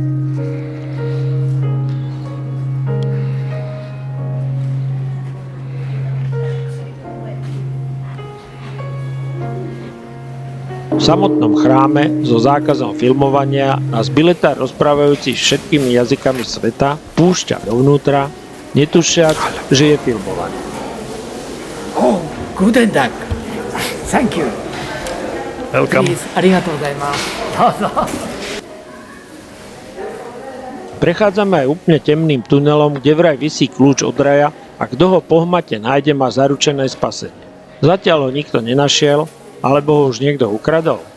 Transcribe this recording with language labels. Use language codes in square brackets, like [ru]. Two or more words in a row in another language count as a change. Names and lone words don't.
[sk] V samotnom chráme so zákazom filmovania nás biletár rozprávajúci všetkými jazykami sveta púšťa dovnútra, netušiac, že je filmovaný. [de] Oh, guten Tag. [en] Thank you. Welcome. Please, [ja] ありがとうございます。どうぞ. [sk] Prechádzame aj úplne temným tunelom, kde vraj visí kľúč od raja a kto ho pohmate nájde, má zaručené spasenie. Zatiaľ ho nikto nenašiel, alebo ho už niekto ukradol?